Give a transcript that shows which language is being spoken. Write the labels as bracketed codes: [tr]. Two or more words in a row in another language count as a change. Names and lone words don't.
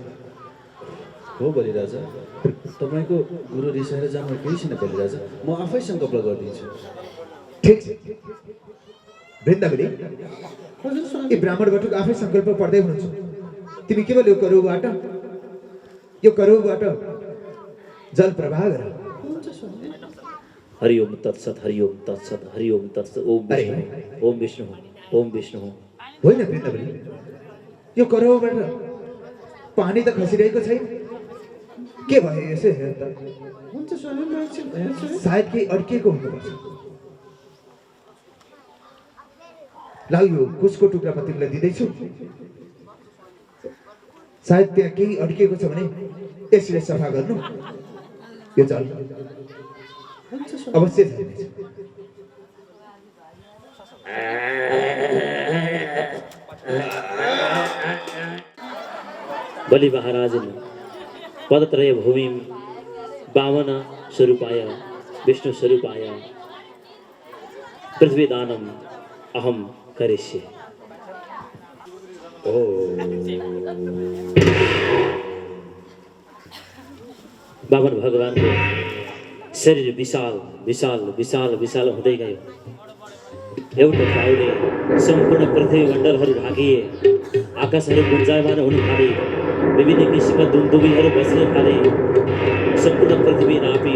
[ne] हो बलिराजा, तपाईँको गुरु रिसाएर जानु केही छैन बलिराजा। म आफै सङ्कल्प गरिदिन्छु। ठिक छ वृन्दावनी, यी ब्राह्मण बटुक आफै सङ्कल्प पढ्दै हुनुहुन्छ। तिमी केवल यो करुबाट जल प्रवाह गर। [sa] हरिओम तत्सत, हरिओम तत्सत, हरिओम तत्सत। ओम विष्णु, ओम विष्णु, ओम विष्णु। [ne] होइन वृन्दावनी, यो करुबाट पानी त खसिरहेको छैन। के भयो यसो हेर त? सायद केही अड्किएको हुनुपर्छ। ला यो कुसको टुक्रा म तिमीलाई दिँदैछु। सायद त्यहाँ केही अड्किएको छ भने यसले सफा गर्नु। यो जल अवश्य झर्नेछ। बलि महाराजले [sa] पदत्रय भूमिं वामन स्वरूपाय विष्णु स्वरूपाय पृथ्वीदानम अहम करिष्ये। [ne] वामन भगवानको शरीर विशाल विशाल विशाल विशाल हुँदै गयो। एउटा पाउले सम्पूर्ण पृथ्वी मण्डलहरू ढाकिए। आकाशहरू गुन्जायमान हुन थाले। विभिन्न किसिमका दुन्दुबीहरू बस्न थाले। सम्पूर्ण पृथ्वी नापियो।